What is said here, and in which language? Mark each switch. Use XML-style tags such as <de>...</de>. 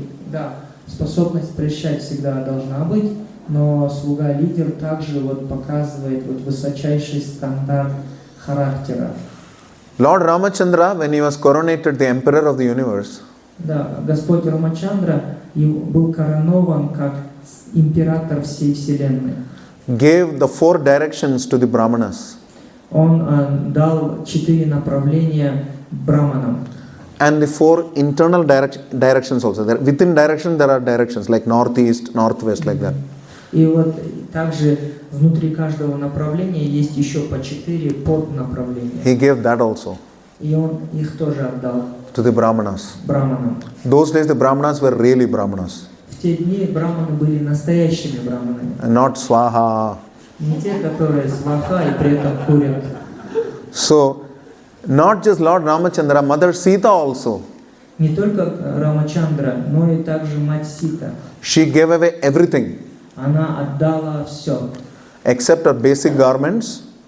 <ru>Да, способность прощать всегда должна быть, но слуга-лидер также показывает высочайший стандарт характера.</ru> <en>Lord Ramachandra, when he was coronated the emperor of the universe,</en> <ru>Да, Господь Рамачандра был коронован как император всей вселенной.</ru> <en>gave the 4 directions to the Brahmanas.</en> <ru>Он дал 4 направления браманам.</ru> <en>And the 4 internal directions also. Within direction there are directions like northeast, northwest, like that.</en> <ru>И также внутри каждого направления есть еще по 4 поднаправления.</ru> <en>He gave that also</en> <ru>И он их тоже отдал</ru> <en>to the Brahmanas.</en> <ru>браманам.</ru> <en>Those days the Brahmanas were really Brahmanas.</en> <ru>В те дни браманы были настоящими браманами.</ru> <en>and not swaha.</en> <ru>Не те, которые сваха и при этом курят.</ru> <en>So, not just Lord Ramachandra, Mother Sita also.</en> <ru>Не только Рамачандра, но и также мать Сита.</ru> <en>She gave away everything</en> <ru>Она отдала все,</ru> <en>except her basic garments,</en>